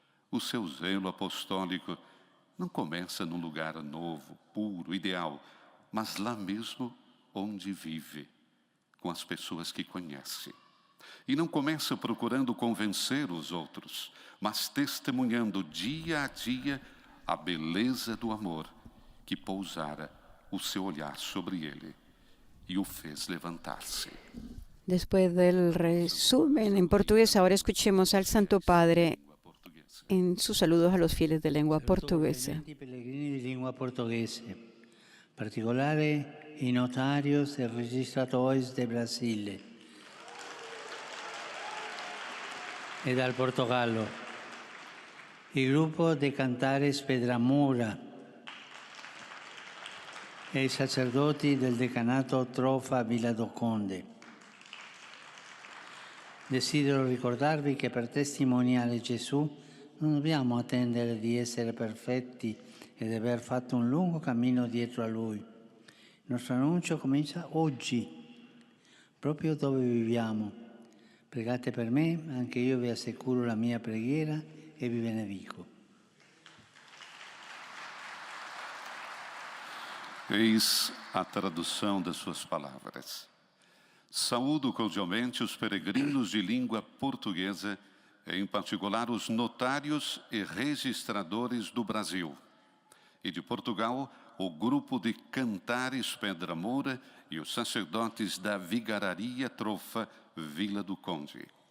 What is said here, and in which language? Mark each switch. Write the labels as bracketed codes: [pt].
[pt] O seu zelo apostólico não começa num lugar novo, puro, ideal, mas lá mesmo onde vive, com as pessoas que conhece. E não começa procurando convencer os outros, mas testemunhando dia a dia a beleza do amor que pousara o seu olhar sobre ele e o fez levantar-se. [es] Después del resumen en portugués, ahora escuchemos al Santo Padre en sus saludos a los fieles de lengua portuguesa. [it] I pellegrini di lingua portoghese, in particolare i notarios e registradores de Brasile e dal Portogallo, il gruppo de Cantares Pedramura e i sacerdoti del decanato Trofa Villa do Conde. Desidero ricordarvi che per testimoniare Gesù non dobbiamo attendere di essere perfetti e di aver fatto un lungo cammino dietro a Lui. Il nostro annuncio comincia oggi, proprio dove viviamo. Pregate per me, anche io vi assicuro la mia preghiera e vi benedico. [pt] Eis a tradução das suas palavras. Saúdo cordialmente os peregrinos de língua portuguesa, em particular os notários e registradores do Brasil. E de Portugal, o grupo de Cantares Pedra Moura e os sacerdotes da Vigararia Trofa Vila do Conde.